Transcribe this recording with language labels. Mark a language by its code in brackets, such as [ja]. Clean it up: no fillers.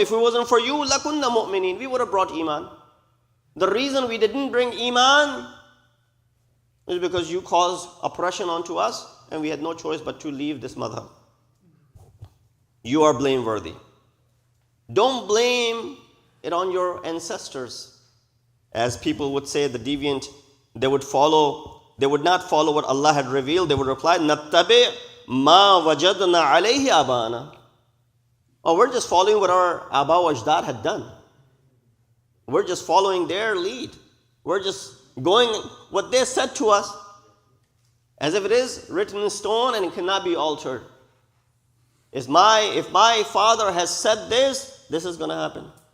[en] If it wasn't for you, [ar] لَكُنَّ مُؤْمِنِينَ. [en] We would have brought iman. The reason we didn't bring iman is because you caused oppression onto us and we had no choice but to leave this madhab. You are blameworthy. Don't blame it on your ancestors. As people would say, the deviant, they would not follow what Allah had revealed. They would reply, [ar] نَتَّبِعْ مَا وَجَدْنَا عَلَيْهِ أَبَانَا. [en] Oh, we're just following what our Aba wa Ajdad had done. We're just following their lead. We're just going what they said to us, as if it is written in stone and it cannot be altered. If my father has said this, this is going to happen.